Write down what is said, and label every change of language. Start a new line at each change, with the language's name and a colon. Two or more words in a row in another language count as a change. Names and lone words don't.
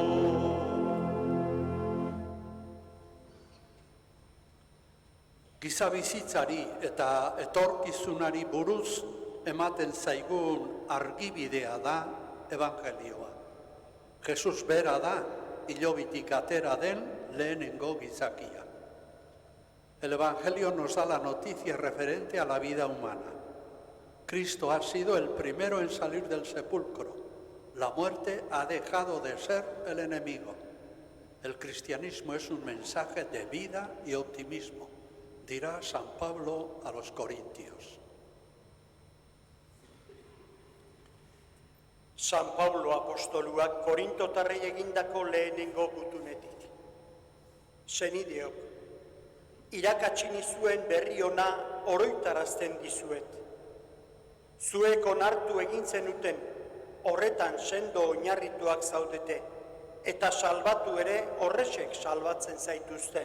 Basque: Giza bizitzari eta etorkizunari buruz ematen zaigun argibidea da evangelioa. Jesus bera da hilobitik atera den lehenengo gizakia.
Spanish: El Evangelio nos da la noticia referente a la vida humana. Cristo ha sido el primero en salir del sepulcro. La muerte ha dejado de ser el enemigo. El cristianismo es un mensaje de vida y optimismo, dirá San Pablo a los Corintios.
Basque: San Pablo apostoluak Korintotarrei egindako lehenengo gutunetik. Senideok, irakatsi nizuen berri ona oroitarazten dizuet. Zuek onartu egin zenuten, horretan sendo oinarrituak zaudete, eta salbatu ere horrexek salbatzen zaituzte.